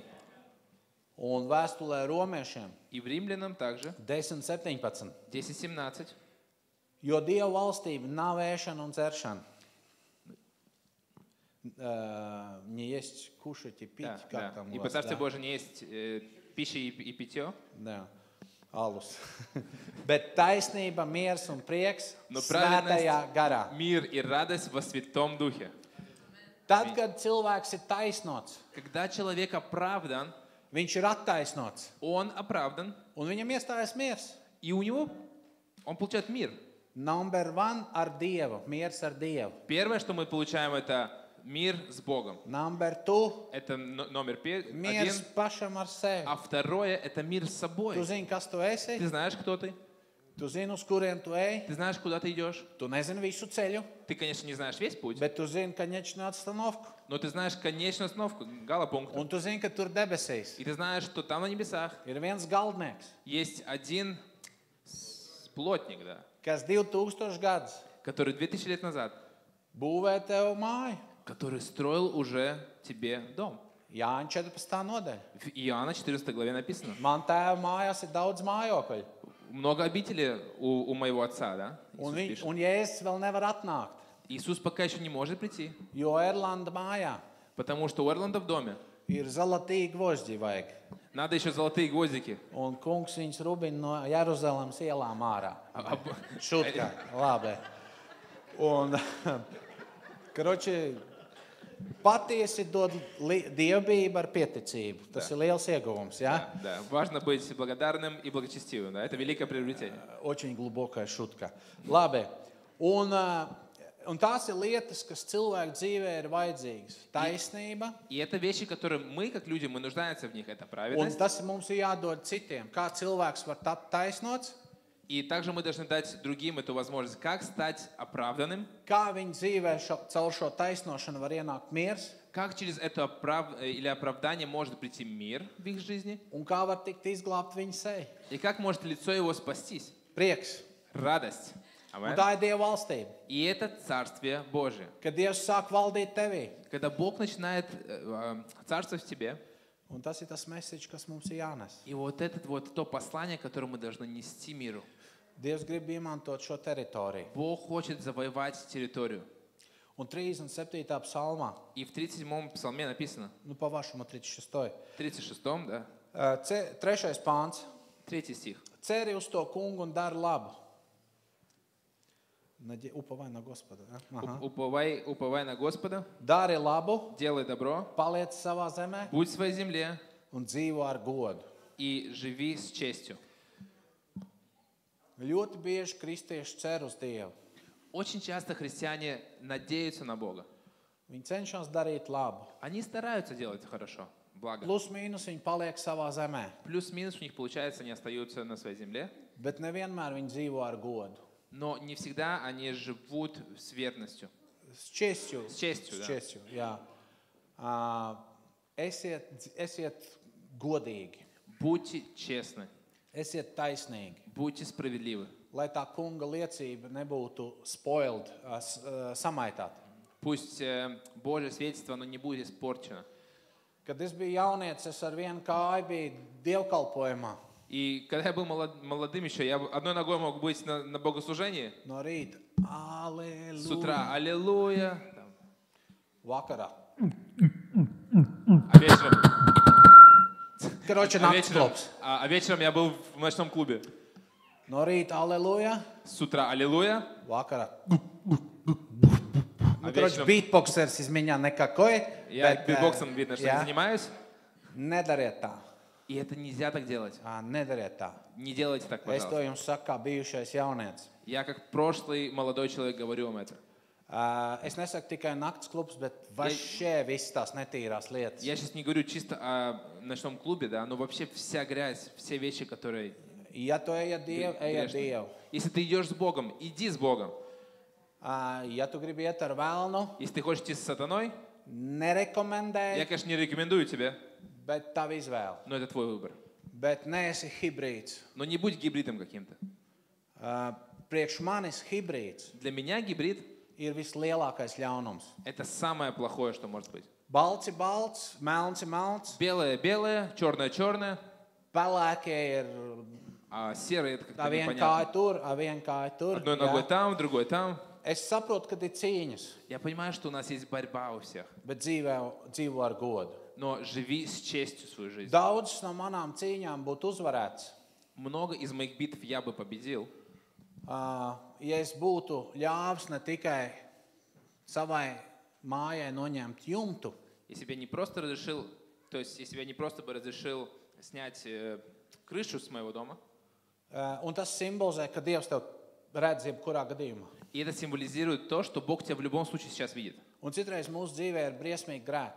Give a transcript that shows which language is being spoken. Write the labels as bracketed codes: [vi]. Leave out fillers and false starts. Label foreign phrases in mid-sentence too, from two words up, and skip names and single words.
[lv] Un vēstulē romiešiem [ru] И в Римлянам также 10:17. 10:17. [lv] Jo Dieva valstība nav ēšana un dzeršana. [ru] Не есть кушать и пить, Да, как да. там у Ибо вас, Царствие да? Божие не есть пища и питье, [lv] Jā, alus. Bet taisnība, miers un prieks [ru] Но [lv] svētajā garā. [ru] мир и радость во Святом Духе. [lv] Tad, kad cilvēks ir taisnots, [ru] Когда человек оправдан, [lv] viņš ir attaisnots, [ru] он оправдан, [lv] un viņam iestājas miers. [ru] и у него он получает мир. [en] Number one [lv] ar Dievu, miers ar Dievu. [ru] Первое, что мы получаем, это мир с Богом. [en] Number two, [ru] Это номер [lv] miers [ru] один. [lv] pašam ar sevi. [ru] А второе, это мир с [lv] Tu [ru] собой. [lv] zini, kas tu esi, [ru] Ты знаешь, кто ты? [lv] tu zini, uz kurien tu ej, [ru] Ты знаешь, куда ты идешь? [lv] tu nezini visu ceļu, [ru] Ты, конечно, не знаешь весь путь, [lv] bet tu zini, [ru] конечную остановку. но ты знаешь конечную остановку, галопункт. [lv] Un tu zini, ka tur debesīs [ru] И ты знаешь, что там на небесах [lv] ir viens galdnieks, [ru] есть один плотник, да, [lv] kas 2000 gadus [ru] который 2000 лет назад, [lv] būvē tev māju. [ru] который строил уже тебе дом. [lv] Jāņa 14. nodaļa. [ru] В Иоанна 14 главе написано. [lv] Man tēva mājās ir daudz mājokļu, [ru] Много обителей у моего отца, да? [lv] un, [ru] Иисус пишет. [lv] un Jēzus vēl nevar atnākt, [ru] Иисус пока еще не может прийти, [lv] jo Erlanda mājā [ru] потому что у Эрланда в доме [lv] ir [ru] золотые гвоздики [lv] vajag. [ru] надо еще золотые гвоздики. [lv] Un kungs viņus rubina no Jeruzalemes ielām ārā. [ru] А- [lv] Šutkā, labi. Un, karoči, patiesi dod dievbību ar pieticību. Tas ir liels ieguvums, ja? [ru] Да, важно быть благодарным и благочестивым, да? Это великое приобретение. Очень глубокая šutka. Labi. [lv] Un tās ir lietas, kas cilvēku dzīvē ir vajadzīgas. Taisnība. [ru] И это вещи, которые мы, как люди, мы нуждаемся в них. Это [lv] Un [ru] праведность. [lv] tas mums ir jādod citiem. Kā cilvēks var tapt taisnots, [ru] И также мы должны дать другим эту возможность, как стать оправданным, [lv] kā viņi dzīvē caur šo taisnošanu var ienākt miers, [ru] как через это или оправдание может прийти мир в их жизни, [lv] un kā var tikt izglābt viņa seja. [ru] и как может лицо его спастись. [lv] Prieks. [ru] Радость. [lv] Un [ru] Аминь. [lv] tā ir Dieva valstība. [ru] И это Царствие Божие. [lv] Kad Dievs sāk valdīt tevī. [ru] Когда Бог начинает царствовать в тебе, [lv] Un tas ir tas message, kas mums ir jānes. [ru] и вот это вот то послание, которое мы должны нести миру. [lv] Dievs grib izmantot šo teritoriju. [ru] Бог хочет завоевать территорию. [lv] Un 37. psalmā, [ru] И в 37-м псалме написано, nu по-вашему 36. в 36-м, да, [lv] 3. pāns. [ru] 3 стих. [lv] Ceri uz to kungu un dari labu. [ru] Уповай на Господа. Aha. Уповай на Господа, [lv] Dari labu, [ru] делай добро, [lv] paliec savā zemē [ru] будь в своей земле [lv] un dzīvo ar godu. [ru] и живи с честью. [lv] Ļoti bieži kristieši cer uz Dievu. [ru] Очень часто христиане надеются на Бога. [lv] Viņi cenšas darīt labu. [ru] Они стараются делать хорошо, благо. [lv] Plus mīnus viņi paliek savā zemē, [ru] Плюс-минус у них получается, они остаются на своей земле, [lv] bet nevienmēr viņi dzīvo ar godu. [ru] но не всегда они живут с верностью. С честью. С честью, S да. [lv] čestju, jā. Esiet godīgi, [ru] Будьте честны, [lv] esiet taisnīgi, [ru] будьте справедливы. [lv] lai tā kunga liecība nebūtu spoiled, samaitāta. [ru] Пусть Божье свидетельство, оно не будет испорчено. [lv] Kad es biju jaunietis, es ar vienu kāju biju dievkalpojumā [ru] И когда я был молодым еще, я одной ногой мог быть на богослужении. [lv] no rīta. [ru] С утра [lv] Aleluja! [ru] аллилуйя. [lv] Vakarā. [ru] А вечером, [lv] Karoči, nakts klops. [ru] а вечером я был в ночном клубе. [lv] No rīta aleluja, [ru] С утра аллилуйя. [lv] vakarā. [ru] А [lv] Karoči, [ru] вечером beatboxers из меня никакой. я битбоксом, видно, что не [lv] jā, [ru] занимаюсь. [lv] nedariet tā. [ru] И это нельзя так делать. [lv] Nedariet tā. [ru] Не делайте так, [lv] Es to [ru] пожалуйста. [lv] jums saku kā bijušais jaunietis. [ru] Я как прошлый молодой человек говорю вам это. [lv] Es nesaku tikai nakts klubs, bet vašē viss tās netīrās lietas. [ru] Я сейчас не говорю чисто о ночном клубе, да, но вообще вся грязь, все вещи, которые... [lv] Ja tu ej ar Dievu, ej ar [ru] грешны. [lv] Dievu. [ru] Если ты идешь с Богом, иди с Богом. [lv] Ja tu gribi iet ar velnu, [ru] Если ты хочешь идти с сатаной, я, [lv] nerekomendēju, [ru] конечно, не рекомендую тебе, [lv] bet tava izvēle. [ru] но это твой выбор. [lv] Bet neesi hibrīds. [ru] Но не будь гибридом каким-то. [lv] Priekš manis hibrīds [ru] Для меня гибрид [lv] ir vislielākais ļaunums. – [ru] это самое плохое, что может быть. [lv] Balts ir balts, melns ir melns, [ru] Белое-белое, черное-черное, [lv] pelēkie ir [ru] а серое – это как-то [lv] ar vienu [ru] непонятно. [lv] kāju tur, ar vienu kāju tur. [ru] Одной ногой [lv] jā. [ru] там, другой там. [lv] Es saprotu, ka ir cīņas, [ru] Я понимаю, что у нас есть борьба у всех. [lv] bet dzīvo ar godu. [ru] Но живи с честью свою жизнь. [lv] Daudzas no manām cīņām būtu uzvarētas, [ru] Много из моих битв я бы победил, [lv] ja es būtu ļāvis ne tikai savai mājai noņemt jumtu, [ru] если бы я не просто разрешил, то есть если бы я не просто бы разрешил снять крышу с моего дома, [lv] un tas simbolizē, ka Dievs tev redz jebkurā gadījumā. [ru] и это символизирует то, что Бог тебя в любом случае сейчас видит. [lv] Un citreiz mūsu dzīvē ir briesmīgi grēki,